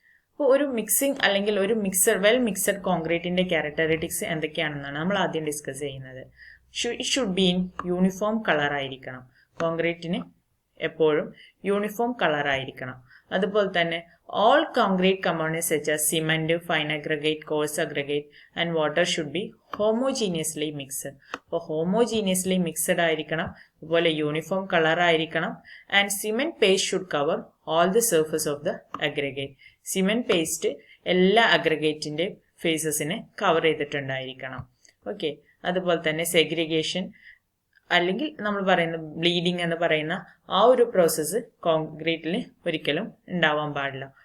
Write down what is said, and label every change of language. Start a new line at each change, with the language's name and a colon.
Malayalam: അപ്പോൾ ഒരു മിക്സിംഗ് അല്ലെങ്കിൽ ഒരു വെൽ മിക്സഡ് കോൺക്രീറ്റിന്റെ ക്യാരക്ടറിസ്റ്റിക്സ് എന്തൊക്കെയാണെന്നാണ് നമ്മൾ ആദ്യം ഡിസ്കസ് ചെയ്യുന്നത്.
English: it should be in uniform colour
Malayalam: ആയിരിക്കണം. കോൺക്രീറ്റിന് എപ്പോഴും യൂണിഫോം കളർ ആയിരിക്കണം. അതുപോലെ തന്നെ
English: all concrete components such as cement, fine aggregate, coarse aggregate and water should be homogeneously mixed.
Malayalam: അപ്പോൾ
English: homogeneously mixed
Malayalam: ആയിരിക്കണം, അതുപോലെ യൂണിഫോം കളർ ആയിരിക്കണം.
English: And cement paste should cover all the surface of the aggregate.
Malayalam: Cement paste എല്ലാ അഗ്രഗേറ്റിന്റെ ഫേസസിനെ cover ചെയ്തിട്ടുണ്ടായിരിക്കണം. Okay, അതുപോലെ തന്നെ segregation അല്ലെങ്കിൽ നമ്മൾ പറയുന്ന ബ്ലീഡിംഗ് എന്ന് പറയുന്ന ആ ഒരു പ്രോസസ്സ് കോൺക്രീറ്റിൽ ഒരിക്കലും ഉണ്ടാവാൻ പാടില്ല.